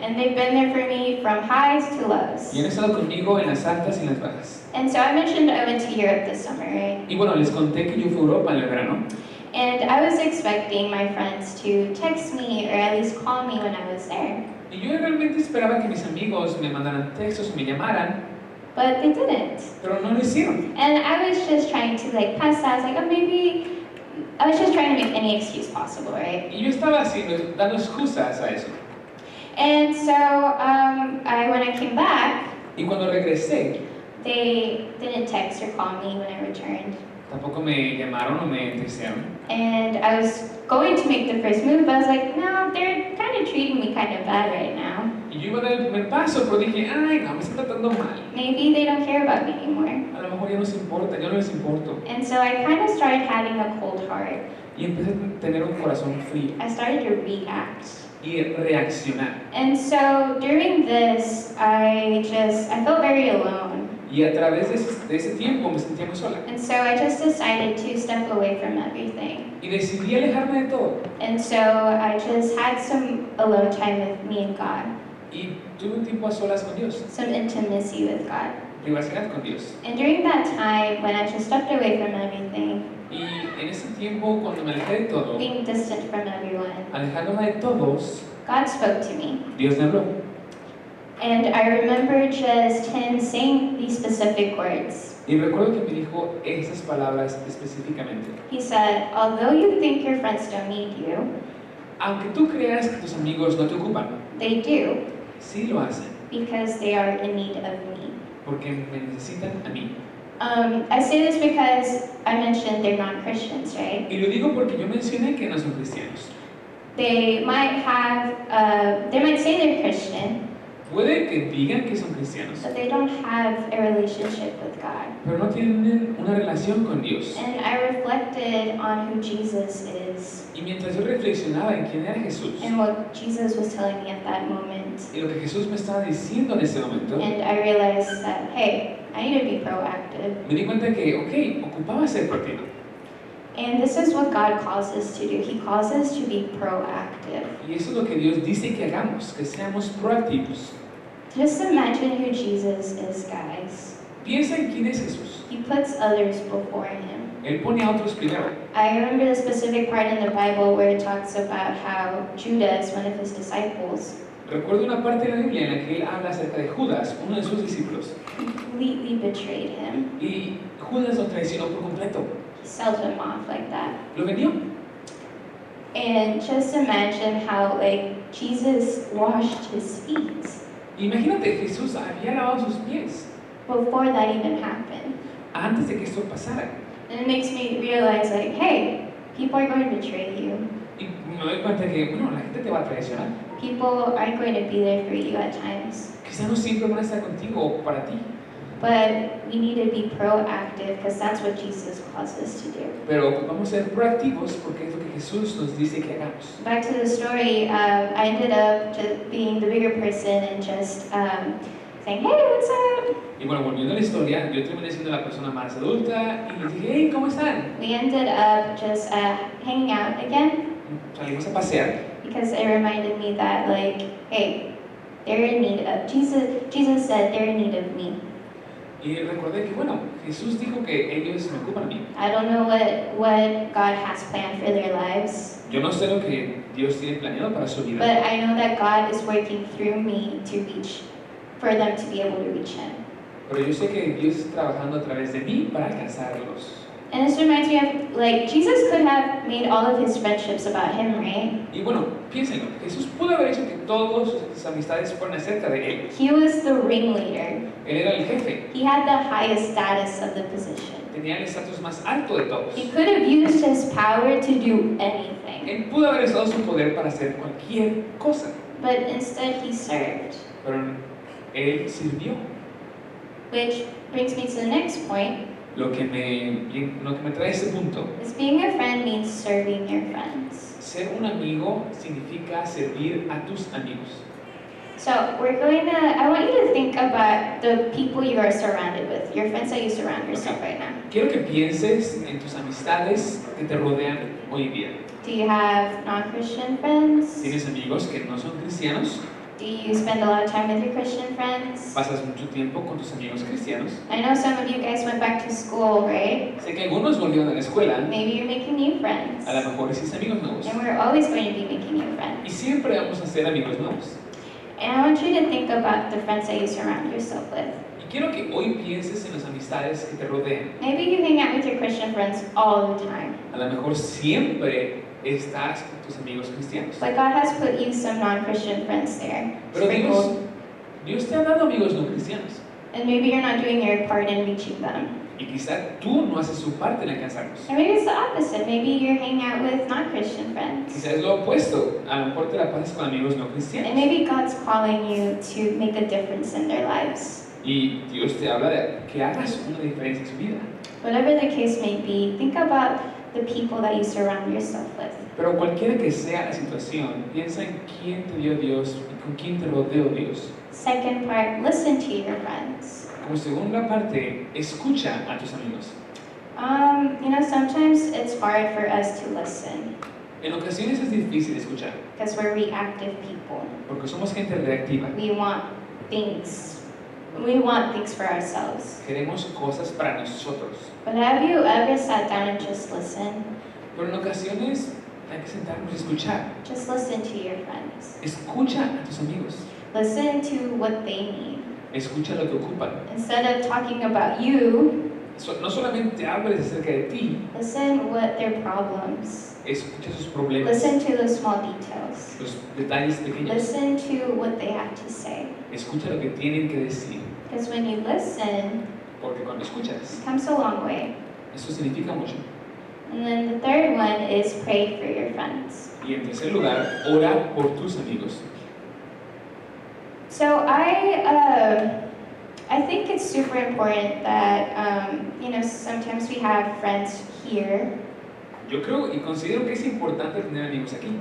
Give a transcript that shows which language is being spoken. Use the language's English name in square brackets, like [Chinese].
[English] And they've been there for me from highs to lows. [Spanish] Y han estado conmigo en las altas y en las bajas. [English] And so I mentioned I went to Europe this summer, right? [Spanish] Y bueno, les conté que yo fui a Europa en el verano. [English] And I was expecting my friends to text me or at least call me when I was there. [Spanish] Y yo realmente esperaba que mis amigos me mandaran textos o me llamaran, [English] But they didn't. [Spanish] pero no lo hicieron. [English] And I was just trying to like pass that. I was like, oh, maybe I was just trying to make any excuse possible, right? [Spanish] Y yo estaba haciendo, dando excusas a eso. [English] And so when I came back, [Spanish] Y cuando regresé, [English] they didn't text or call me when I returned. [Spanish] tampoco me llamaron o me textearon. [English] And I was going to make the first move, but I was like, no, they're kind of treating me kind of bad right now. [Spanish] Y yo iba a dar el primer paso, pero dije, ay, no, me están tratando mal. [English] Maybe they don't care about me anymore. [Spanish] A lo mejor ya no les importa, yo no les importo. [English] And so I kind of started having a cold heart. [Spanish] Y empecé a tener un corazón frío [English] I started to react. [Spanish] y reaccionar. [English] And so during this, I felt very alone. [Spanish] Y a través de ese tiempo me sentía muy sola. [English] And so I just decided to step away from everything. [Spanish] Y decidí alejarme de todo. [English] And so I just had some alone time with me and God, [Spanish] Y tuve un tiempo a solas con Dios, [English] some intimacy with God. [Spanish] privacidad con Dios. [English] And during that time, when I just stepped away from everything, [Spanish] Y en ese tiempo, cuando me alejé de todo, [English] being distant from everyone, [Spanish] alejándome de todos, [English] God spoke to me. [Spanish] Dios me habló. [English] And I remember just Him saying these specific words. [Spanish] Y recuerdo que me dijo esas palabras específicamente. [English] He said, although you think your friends don't need you, [Spanish] Aunque tú creas que tus amigos no te ocupan, [English] they do, [Spanish] sí lo hacen, [English] because they are in need of me. [Spanish] porque me necesitan a mí. [English] I say this because I mentioned they're not Christians, right? [Spanish] Y lo digo porque yo mencioné que no son cristianos. [English] They might say they're Christian, [Spanish] Puede que digan que son cristianos, [English] but they don't have a relationship with God. [Spanish] pero no tienen una relación con Dios. [English] And I reflected on who Jesus is [Spanish] Y mientras yo reflexionaba en quién era Jesús [English] and what Jesus was telling me at that moment. [Spanish] y lo que Jesús me estaba diciendo en ese momento, [English] And I realized that, hey, I need to be proactive. [Spanish] me di cuenta que, ok, ocupaba ser proactivo. [English] And this is what God calls us to do. He calls us to be proactive. [Spanish] Y eso es lo que Dios dice que hagamos, que seamos proactivos. [English] Just imagine who Jesus is, guys. [Spanish] Piensa en quién es Jesús. [English] He puts others before Him. [Spanish] Él pone a otros primero. [English] I remember the specific part in the Bible where it talks about how Judas, one of His disciples, [Spanish] Recuerdo una parte de la Biblia en la que él habla acerca de Judas, uno de sus discípulos. [English] completely betrayed Him. [Spanish] Y Judas lo traicionó por completo. [English] He sold Him off like that. [Spanish] Lo vendió. [English] And just imagine how, like, Jesus washed His feet [Spanish] Imagínate, Jesús había lavado sus pies [English] before that even happened. [Spanish] antes de que esto pasara. [English] And it makes me realize, like, hey, people are going to betray you. [Spanish] Y me doy cuenta que, bueno, la gente te va a traicionar. [English] People aren't going to be there for you at times. [Spanish] Quizá no siempre van a estar contigo o para ti. [English] But we need to be proactive because that's what Jesus calls us to do. [Spanish] Pero ocupamos ser proactivos porque es lo que Jesús nos dice que hagamos. [English] Back to the story, I ended up just being the bigger person and just saying, hey, what's up? [Spanish] Y bueno, volviendo a la historia, yo terminé siendo la persona más adulta y les dije, hey, ¿cómo están? [English] We ended up just hanging out again [Spanish] Salimos a pasear [English] because it reminded me that, like, hey, they're in need of Jesus said they're in need of me. [Spanish] Y recordé que, bueno, Jesús dijo que ellos me ocupan a mí. [English] I don't know what God has planned for their lives, [Spanish] Yo no sé lo que Dios tiene planeado para su vida, [English] but I know that God is working through me for them to be able to reach Him. [Spanish] pero yo sé que Dios está trabajando a través de mí para alcanzarlos. [English] And this reminds me of, like, Jesus could have made all of his friendships about Him, right? [Spanish] Y bueno, piénsenlo, Jesús pudo haber hecho que todas sus amistades fueran acerca de Él. [English] He was the ringleader. [Spanish] Él era el jefe, [English] He had the highest status of the position. [Spanish] tenía el estatus más alto de todos. [English] He could have used his power to do anything, [Spanish] Él pudo haber usado su poder para hacer cualquier cosa, [English] but instead he served. [Spanish] pero Él sirvió. [English] Which brings me to the next point, [Spanish] Lo que me trae a este punto. [English] is being a friend means serving your friends. [Spanish] Ser un amigo significa servir a tus amigos. [English] So I want you to think about the people you are surrounded with, your friends that you surround yourself right now. [Spanish] Quiero que pienses en tus amistades que te rodean hoy en día. [English] Do you have non-Christian friends? [Spanish] ¿Tienes amigos que no son cristianos? [English] Do you spend a lot of time with your Christian friends? [Spanish] ¿Pasas mucho tiempo con tus amigos cristianos? [English] I know some of you guys went back to school, right? [Spanish] Sé que algunos volvieron a la escuela, [English] Maybe you're making new friends. [Spanish] a lo mejor hiciste amigos nuevos. [English] And we're always going to be making new [Spanish] Y [English] friends. [Spanish] siempre vamos a hacer amigos nuevos. [English] And I want you to think about the friends that you surround yourself with. [Spanish] Y quiero que hoy pienses en las amistades que te rodean. [English] Maybe you hang out with your Christian friends all the time, [Spanish] A lo mejor siempre estás con tus amigos cristianos. [English] but God has put you some non-Christian friends there, [Spanish] Pero [English] sprinkled. [Spanish] Dios te ha dado amigos no cristianos. [English] And maybe you're not doing your part in reaching them. [Spanish] Y quizá tú no haces su parte en alcanzarlos. [English] Or maybe it's the opposite. Maybe you're hanging out with non-Christian friends. [Spanish] Quizá es lo opuesto. A lo mejor te la pasas con amigos no [English] And [Spanish] cristianos. [English] maybe God's calling you to make a difference in their lives. [Spanish] Y Dios te habla de que hagas una diferencia en su vida. [English] Whatever the case may be, think about the people that you surround yourself with. [Spanish] Pero cualquiera que sea la situación, piensa en quién te dio Dios y con quién te rodeó Dios. [English] Second part, listen to your friends. [Spanish] Como segunda parte, escucha a tus amigos. [English] Sometimes it's hard for us to listen [Spanish] En ocasiones es difícil escuchar, [English] because we're reactive people. [Spanish] porque somos gente reactiva. [English] We want things. We want things for ourselves. [Spanish] Queremos cosas para nosotros. [English] But have you ever sat down and just listened? [Spanish] Pero en ocasiones hay que sentarnos y escuchar. [English] Just listen to your friends. [Spanish] Escucha a tus amigos. [English] Listen to what they need. [Spanish] Escucha lo que ocupan. [English] Instead of talking about you, [Spanish] No solamente hables acerca de ti, [English] listen what their problems. [Spanish] escucha sus problemas, [English] Listen to the small details. [Spanish] los detalles pequeños. [English] Listen to what they have to say. [Spanish] Escucha lo que tienen que decir. [English] Because when you listen, [Spanish] Porque cuando escuchas, [English] it comes a long way. [Spanish] eso significa mucho. [English] And then the third one is pray for your friends. [Spanish] Y en tercer lugar, ora por tus amigos. [English] So I think it's super important that, sometimes we have friends here, [Spanish] Yo creo y considero que es importante tener amigos aquí.